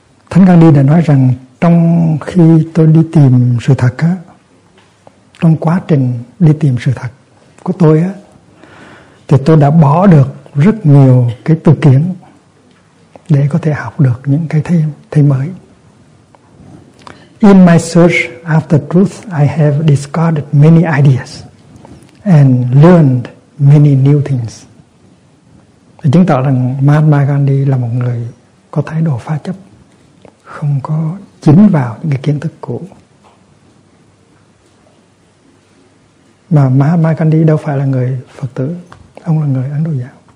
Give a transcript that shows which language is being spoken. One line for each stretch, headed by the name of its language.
Vietnamese: Thánh Gandhi đã nói rằng trong khi tôi đi tìm sự thật á, trong quá trình đi tìm sự thật của tôi á, thì tôi đã bỏ được rất nhiều cái tư kiến để có thể học được những cái thêm mới.
English: In my search after truth, I have discarded many ideas and learned many new things.
Vietnamese: Để chứng tỏ rằng Mahatma Gandhi là một người có thái độ phá chấp, không có chín vào những cái kiến thức cũ. Mà Mahatma Gandhi đâu phải là người Phật tử, ông là người Ấn Độ giáo.